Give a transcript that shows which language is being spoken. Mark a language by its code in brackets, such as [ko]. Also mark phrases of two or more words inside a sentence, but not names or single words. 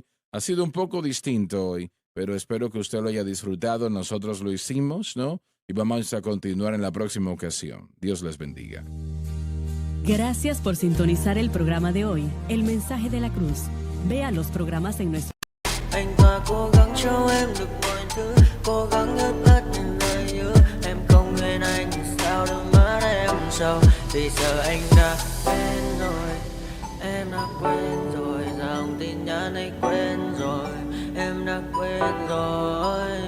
[es] Ha sido un poco distinto hoy, pero espero que usted lo haya disfrutado. Nosotros lo hicimos, ¿no? Y vamos a continuar en la próxima ocasión. Dios les bendiga. Gracias por sintonizar el programa de hoy, El Mensaje de la Cruz. Vea los programas en nuestro... [vi] Anh ta cố gắng cho em được mọi thứ, cố gắng ướt át những lời nhớ. Em không quên anh thì sao đôi mắt em sầu. Vì giờ anh đã quên rồi, em đã quên rồi. Dòng tin nhắn anh quên rồi, em đã quên rồi.